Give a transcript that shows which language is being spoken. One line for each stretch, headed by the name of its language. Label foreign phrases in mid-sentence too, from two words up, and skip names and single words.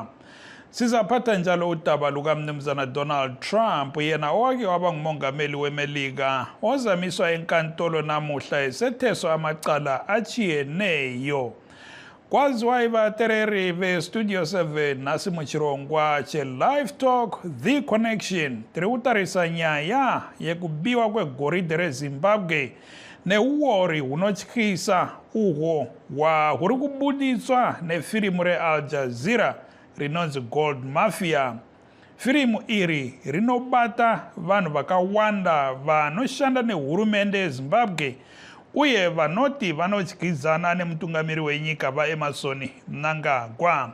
North Ndebele: Sizaphatha njalo udaba lukaMnumzana Donald Trump, yena owake waba ngumongameli weMelika ozamiswa enkantolo namuhla esetheswa amacala achiyeneyo.
Shona: Kwaziwa ibatereri be-Studio 7 nasimuchirongwa che Livetalk,
English: The Connection,
Shona: tiri utarisa nyaya yekubiwa kwegoride reZimbabwe neuwori hunotyisa uhwo huri kubuditswa nefirimu re-Al Jazeera rinonzi Gold Mafia. Firimu iri rinobata vanhu vakawanda vanoshanda nehurumende yeZimbabwe uye vanoti vanodyidzana nemutungamiri wenyika vaEmmerson Mnangagwa.